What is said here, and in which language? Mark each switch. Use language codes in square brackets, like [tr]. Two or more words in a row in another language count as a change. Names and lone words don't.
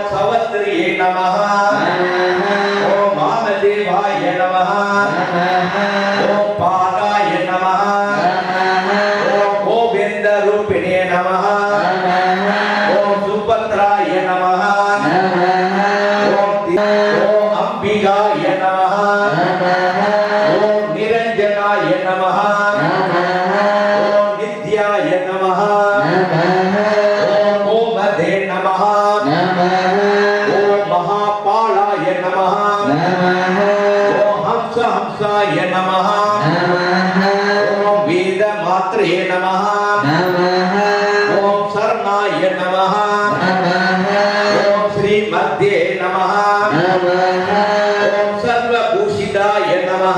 [sa] સવત્રીય નમઃ ઓમ વામદેવાય નમઃ ઓમ પાદાય નમઃ ઓમ ગોવિંદ રૂપિણે નમઃ ઓમ સુભદ્રાય નમઃ ઓમ અંબિકાય નમઃ ઓમ નિરંજનાય નમઃ ઓમ નિત્યાય નમઃ ઓમ ગોમદે નમઃ ઓમ મહાપાળાય નમઃ ઓમ हंसाय नमः नमः ओम वेद मात्रे नमः नमः ओम शरणाय नमः नमः ओम श्रीमद्ये नमः नमः ओम सर्वभूषिताय नमः